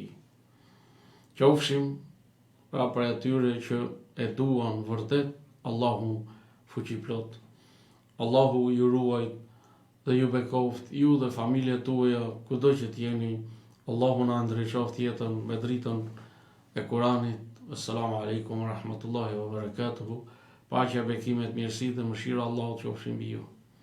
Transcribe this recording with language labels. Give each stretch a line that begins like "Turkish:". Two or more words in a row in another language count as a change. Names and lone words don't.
Albanian: Qofshim pra për atyre që e duan vërtet Allahu fuqiplot. Allahu ju ruaj dhe ju bekoft, ju dhe familjet tuaja, kudo që t'jeni. Allahu na ndriçoft jetën me dritën e Kuranit.
Arabic: السلام عليكم ورحمة الله وبركاته.
Albanian: Paqja, bekimet, mirësitë dhe mëshira e Allahut qofshin mbi ju.